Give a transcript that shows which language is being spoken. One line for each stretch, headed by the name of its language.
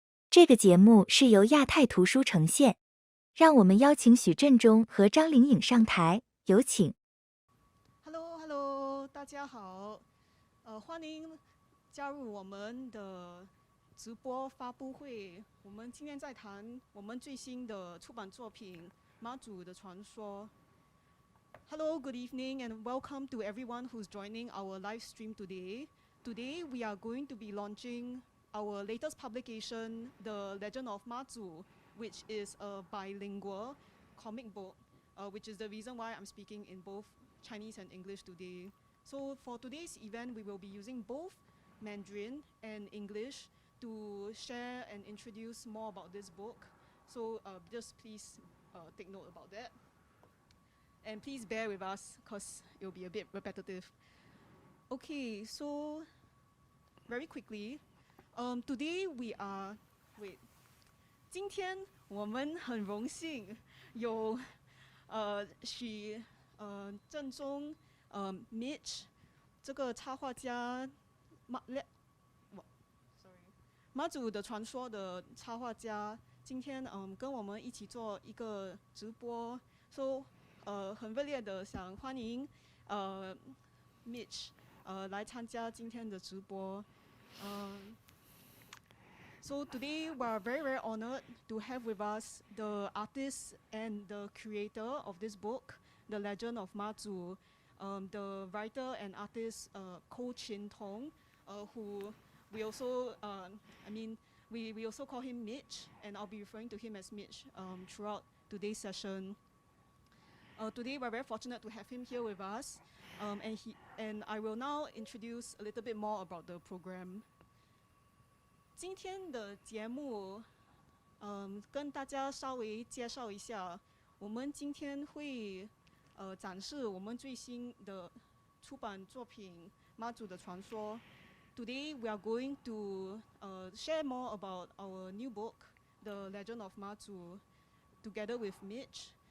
Chinese: 这个节目是由亚太图书呈现，让我们邀请许振中和张凌颖上台，有请。 Hello，大家好，欢迎加入我们的直播发布会。我们今天在谈我们最新的出版作品《妈祖的传说》。
English: Hello, good evening, and welcome to everyone who's joining our live stream today. Today, we are going to be launching our latest publication, The Legend of Mazu, which is a bilingual comic book, which is the reason why I'm speaking in both Chinese and English today. So for today's event, we will be using both Mandarin and English to share and introduce more about this book. So just please take note about that. And please bear with us because it will be a bit repetitive. Okay, so very quickly, today we are,
Chinese: 今天我们很荣幸有许正中Mitch 这个插画家妈祖的传说的插画家，今天跟我们一起做一个直播， so 很热烈的想欢迎Mitch 来参加今天的直播。
English: So today we are very honored to have with us the artist and the creator of this book, The Legend of Mazu, the writer and artist Koh Chin Tong, who we also, we also call him Mitch, and I'll be referring to him as Mitch throughout today's session. Today we're very fortunate to have him here with us, and I will now introduce a little bit more about the program.
Chinese: 今天的节目，跟大家稍微介绍一下，我们今天会展示我们最新的出版作品《妈祖的传说》。
English: Today we are going to share more about our new book, The Legend of Mazu, together with Mitch.